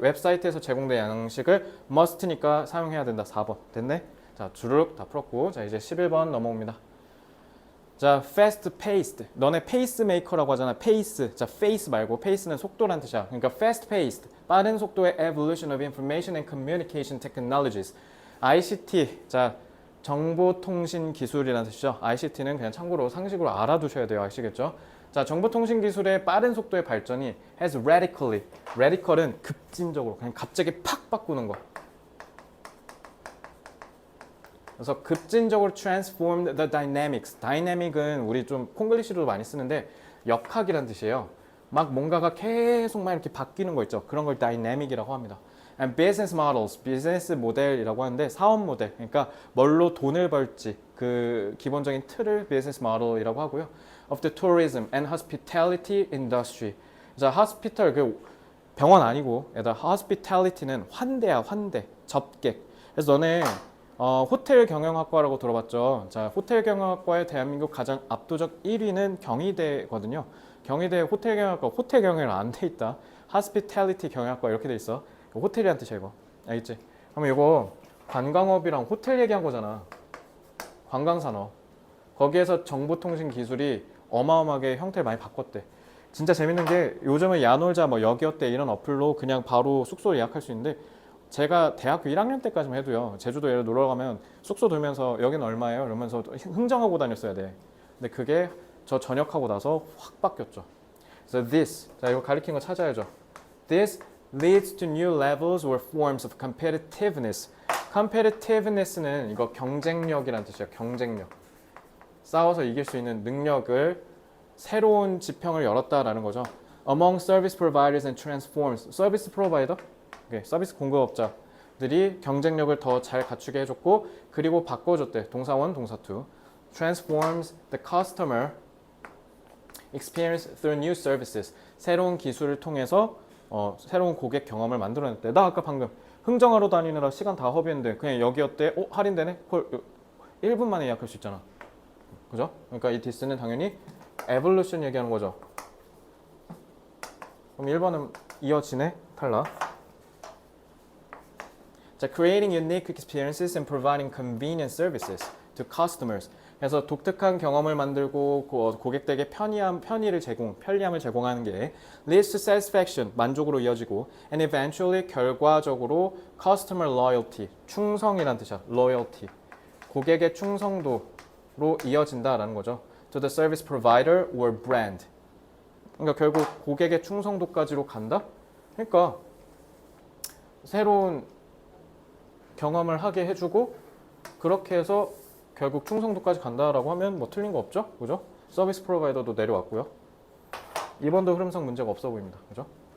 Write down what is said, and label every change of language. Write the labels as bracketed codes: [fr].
[ko] 웹사이트에서 제공된 양식을 must니까 사용해야 된다. 4번. 됐네? 자, 주르륵 다 풀었고. 자, 이제 11번 넘어옵니다. [en] 자, fast paced. [ko] 너네 페이스메이커라고 하잖아. 페이스. 자, 페이스 말고 페이스는 속도란 뜻이야. [en] 그러니까 fast paced. [ko] 빠른 속도의 [en] evolution of information and communication technologies. ICT. [ko] 자, 정보통신 기술이라는 뜻이죠. ICT는 그냥 참고로 상식으로 알아두셔야 돼요. 아시겠죠? 자, 정보통신 기술의 빠른 속도의 발전이 [en] has radical [ko] 은 급진적으로 그냥 갑자기 팍 바꾸는 거. 그래서 급진적으로 [en] transformed the dynamics. [ko] dynamic은 우리 좀 콩글리시로 많이 쓰는데 역학이라는 뜻이에요. 막 뭔가가 계속 막 이렇게 바뀌는 거 있죠. 그런 걸 dynamic이라고 합니다. [en] And business models, [ko] 비즈니스 모델이라고 하는데 사업 모델, 그러니까 뭘로 돈을 벌지 그 기본적인 틀을 business model이라고 하고요. [en] Of the tourism and hospitality industry. [ko] 자, hospital 그 병원 아니고 얘들아 hospitality는 환대야, 환대, 접객. 그래서 너네 호텔 경영학과라고 들어봤죠. 자, 호텔 경영학과의 대한민국 가장 압도적 1위는 경희대거든요. 경희대 호텔 경영학과 호텔 경영을 안 돼 있다. hospitality 경영학과 이렇게 돼 있어. 호텔이란 뜻이야 이거. 알겠지? 그러면 이거 관광업이랑 호텔 얘기한 거잖아. 관광산업. 거기에서 정보통신 기술이 어마어마하게 형태를 많이 바꿨대. 진짜 재밌는 게 요즘은 야놀자 뭐 여기어때 이런 어플로 그냥 바로 숙소 예약할 수 있는데 제가 대학교 1학년 때까지만 해도요. 제주도 예를 놀러 가면 숙소 돌면서 여기는 얼마예요? 이러면서 흥정하고 다녔어야 돼. 근데 그게 저 전역하고 나서 확 바뀌었죠. 그래서 this, 자 이거 가리킨 거 찾아야죠. [en] This leads to new levels or forms of competitiveness. [ko] competitiveness는 이거 경쟁력이란 뜻이에요. 경쟁력. 싸워서 이길 수 있는 능력을 새로운 지평을 열었다라는 거죠. [en] Among service providers and transforms. [ko] 서비스 프로바이더? 서비스 공급업자들이 경쟁력을 더 잘 갖추게 해줬고 그리고 바꿔줬대. 동사 1, 동사 2. [en] Transforms the customer experience through new services. [ko] 새로운 기술을 통해서 새로운 고객 경험을 만들어냈대. 나 아까 방금 흥정하러 다니느라 시간 다 허비했는데 그냥 여기어때 할인되네? 콜 1분 만에 예약할 수 있잖아. 그죠? 그러니까 이 this는 당연히 evolution 얘기하는 거죠. 그럼 1번은 이어지네. 탈락. [en] 자, creating unique experiences and providing convenient services to customers. [ko] 그래서 독특한 경험을 만들고 고객들에게 편의를 편리함을 제공하는 게 [en] leads to satisfaction, [ko] 만족으로 이어지고 [en] and eventually [ko] 결과적으로 [en] customer loyalty, [ko] 충성이란 뜻이야. [en] loyalty. [ko] 고객의 충성도로 이어진다라는 거죠. [en] to the service provider or brand. [ko] 그러니까 결국 고객의 충성도까지로 간다? 그러니까 새로운 경험을 하게 해주고 그렇게 해서 결국 충성도까지 간다라고 하면 뭐 틀린 거 없죠? 그죠? 서비스 프로바이더도 내려왔고요. 2번도 흐름상 문제가 없어 보입니다. 그죠?